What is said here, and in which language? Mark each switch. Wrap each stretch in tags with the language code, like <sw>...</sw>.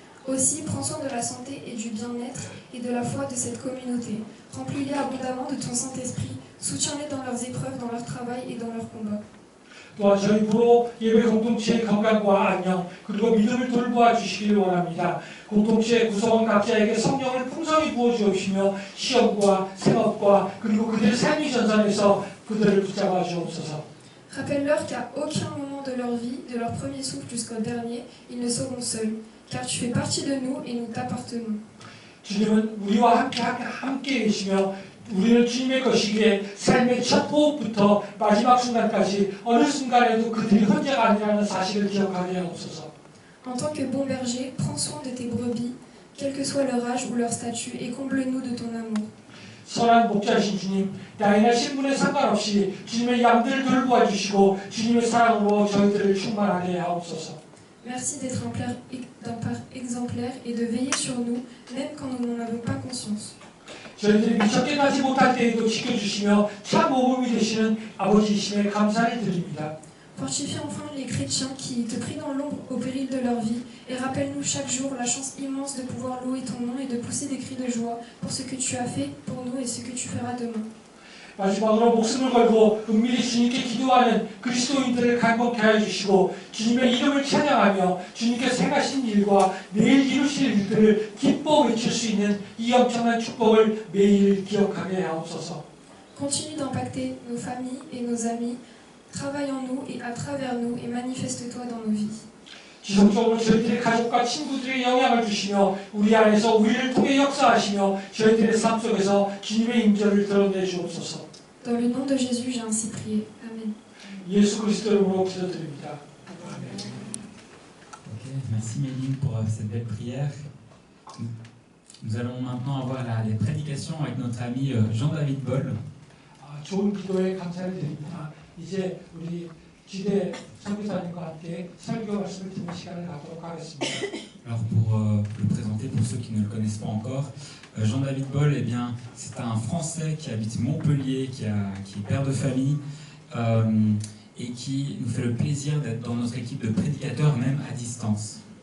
<fr>Aussi, prends soin de la santé et du bien-être et de la foi de cette communauté. Remplis-les abondamment de ton Saint-Esprit. Soutiens-les dans leurs épreuves, dans leur travail et dans leurs combats.</fr> <ko>또한 저희 부로 예배 공동체의 건강과 안녕 그리고 믿음을 돌보아 주시길 원합니다. 공동체 구성원 각자에게 성령을 풍성히 부어주옵시며 시험과 생업과 그리고 그들의 삶의 전선에서 그들을 붙잡아 주옵소서.</ko> <fr>Rappelle-leur qu'à aucun moment de leur vie, de leur premier souffle jusqu'au dernier, ils ne seront seuls, car tu fais partie de nous et nous t'appartenons.</fr> <ko>주님은 우리와 함께 계시며 우리는 주님의 것이기에 삶의 첫 호흡부터 마지막 순간까지 어느 순간에도 그들이 혼자가 아니라는 사실을 기억하게 하옵소서.</ko> <fr>En tant que bon berger, prends soin de tes brebis, quel que soit leur âge ou leur statut, et comble-nous de ton amour.</fr> <ko>선한 목자신 주님, 나이나 신분에 상관없이 주님의 양들을 돌보아 주시고 주님의 사랑으로 저희들을 충만하게 하옵소서.</ko> <fr>Merci d'être d'un père exemplaire et de veiller sur nous, même quand nous n'en avons pas conscience.</fr> <ko>저희들이 미처 깨닫지 못할 때에도 지켜주시며 참 모범이 되시는 아버지이심에 감사를 드립니다.</ko> <fr>Fortifie enfin les chrétiens qui te prient dans l'ombre au péril de leur vie et rappelle-nous chaque jour la chance immense de pouvoir louer ton nom et de pousser des cris de joie pour ce que tu as fait pour nous et ce que tu feras demain.</fr> <ko>마지막으로 목숨을 걸고 은밀히 주님께 기도하는 그리스도인들을 간곡케 하여 주시고 주님의 이름을 찬양하며 주님께서 행하신 일과 내일 이루실 일들을 기뻐 외칠 수 있는 이 엄청난 축복을 매일 기억하게 하옵소서.</ko> <fr>Continue d'impacter nos familles et nos amis, travaille en nous et à travers nous et manifeste-toi dans nos vies.</fr> <ko>지속적으로 저희들의 가족과 친구들의 영향을 주시며 우리 안에서 우리를 통해 역사하시며 저희들의 삶 속에서 주님의 임재를 드러내 주옵소서.</ko> <fr>Dans le nom de Jésus, j'ai ainsi prié. Amen.</fr> <ko>예수 그리스도 이름으로 기도드립니다.</ko> <fr>Ok, merci Méline pour cette belle prière. Nous allons maintenant avoir les prédications avec notre ami Jean-David Boll.</fr> <ko>좋은 기도에 감사를 드립니다. 이제 우리 지대 선교사님과 함께 설교 말씀을 듣는 시간을 갖도록 하겠습니다.</ko> <fr>Alors pour le présenter pour ceux qui ne le connaissent pas encore, Jean-David Boll, eh bien, c'est un Français qui habite Montpellier, qui est père de famille et qui nous fait le plaisir d'être dans notre équipe de prédicateurs, même à distance.</fr>